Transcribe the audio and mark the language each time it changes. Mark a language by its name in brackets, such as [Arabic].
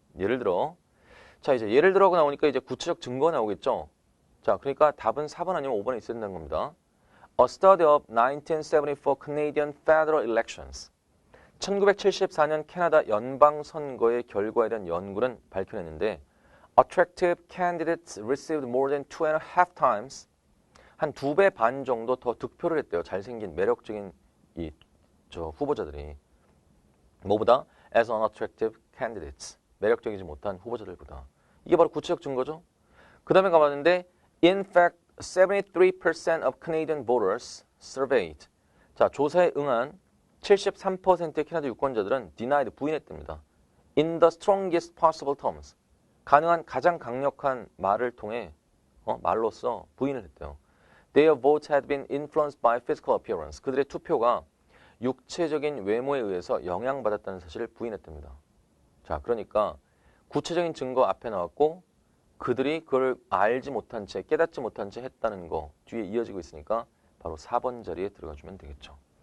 [Korean] 예를 들어, 자, 이제 예를 들어가 나오니까 이제 구체적 증거가 나오겠죠. 자, 그러니까 답은 4번 아니면 5번에 있어야 된다는 겁니다. [English] A study of 1974 Canadian federal elections. [Korean] 1974년 캐나다 연방 선거의 결과에 대한 연구는 밝혀냈는데 [English] attractive candidates received more than 2.5 times, [Korean] 한 2배 반 정도 더 득표를 했대요. 잘생긴 매력적인 후보자들이. 뭐보다? [English] as unattractive candidates. [Korean] 매력적이지 못한 후보자들보다. 이게 바로 구체적 증거죠. 그 다음에 가봤는데 [English] in fact 73% of Canadian voters surveyed. [Korean] 자, 조사에 응한 73%의 캐나다 유권자들은 [English] denied, [Korean] 부인했답니다. [English] in the strongest possible terms. [Korean] 가능한 가장 강력한 말을 통해 말로써 부인을 했대요. [English] Their votes had been influenced by physical appearance. [Korean] 그들의 투표가 육체적인 외모에 의해서 영향받았다는 사실을 부인했답니다. 자, 그러니까 구체적인 증거 앞에 나왔고 그들이 그걸 알지 못한 채, 깨닫지 못한 채 했다는 거 뒤에 이어지고 있으니까 바로 4번 자리에 들어가주면 되겠죠.